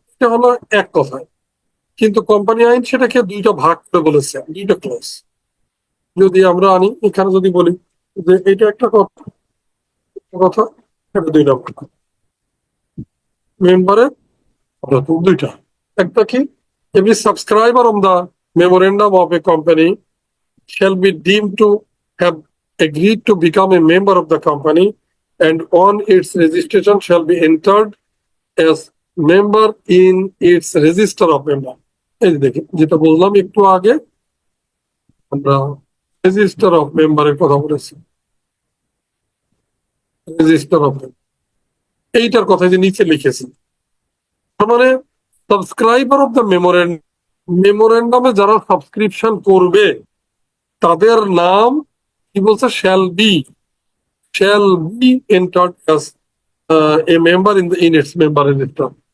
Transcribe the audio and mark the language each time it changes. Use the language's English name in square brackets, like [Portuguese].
[Bangla] এটা হলো এক কথায়। কিন্তু কোম্পানি আইন সেটাকে দুইটা ভাগ করে বলেছে, দুইটা ক্লজ। যদি আমরা আনি এখানে যদি বলি যে এটা একটা কথা, কথা এটা দুই নম্বর মেম্বারের দুইটা। একটা কি, [English] every subscriber of the memorandum of a company shall be deemed to have agreed to become a member of the company and on its registration shall be entered as member in its register of member। [Bangla] এই দেখেন যেটা বললাম একটু আগে, আমরা register of মেম্বারের কথা বলেছি, রেজিস্টার অফ এইটার কথা যে নিচে লিখেছি, তার মানে সাবস্ক্রাইবার অফ দ্য মেমোরেন্ডামে যারা সাবস্ক্রিপশন করবে তাদের নাম কি বলছে, [English] Shall be entered as a member in its member register.